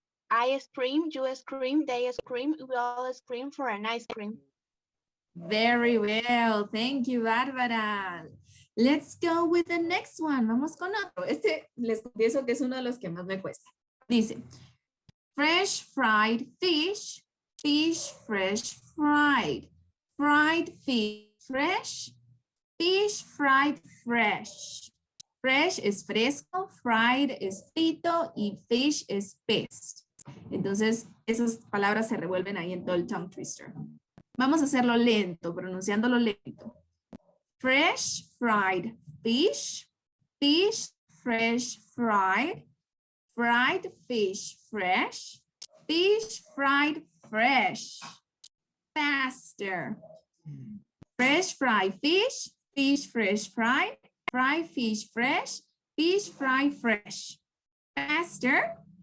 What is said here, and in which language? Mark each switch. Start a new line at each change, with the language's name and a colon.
English: I scream, you scream, they scream, we all scream for an ice cream. Very well. Thank you, Bárbara. Let's go with the next one.
Spanish: Vamos con otro. Este les confieso que es uno de los que más me cuesta.
English: Dice, fresh fried fish, fish fresh fried, fried fish fresh, fish fried fresh.
Spanish: Fresh es fresco, fried es frito y fish es pez. Entonces, esas palabras se revuelven ahí en todo el tongue twister. Vamos a hacerlo lento, pronunciándolo lento.
English: Fresh, fried fish, fish, fresh, fried, fried fish, fresh, fish, fried, fresh. Faster. Fresh, fried fish, fish, fresh, fried, fried fish, fresh, fish, fried, fresh. Faster.